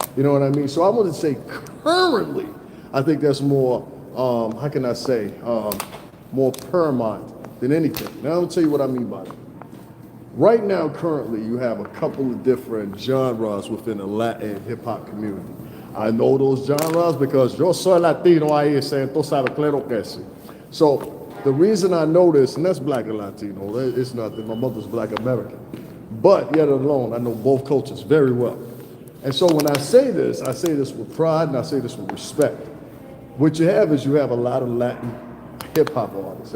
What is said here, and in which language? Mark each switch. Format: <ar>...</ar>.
<en>You know what I mean? So I want to say currently, I think that's more, how can I say, more paramount than anything. Now I'm going to tell you what I mean by that. Right now, currently, you have a couple of different genres within the Latin hip-hop community. I know those genres because</en> <es>yo soy Latino ahí, entonces sabe claro que sí.</es> <en>So the reason I know this, and that's Black and Latino, it's nothing, my mother's Black American. But yet alone, I know both cultures very well. And so when I say this with pride and I say this with respect. What you have is you have a lot of Latin hip-hop artists.</en>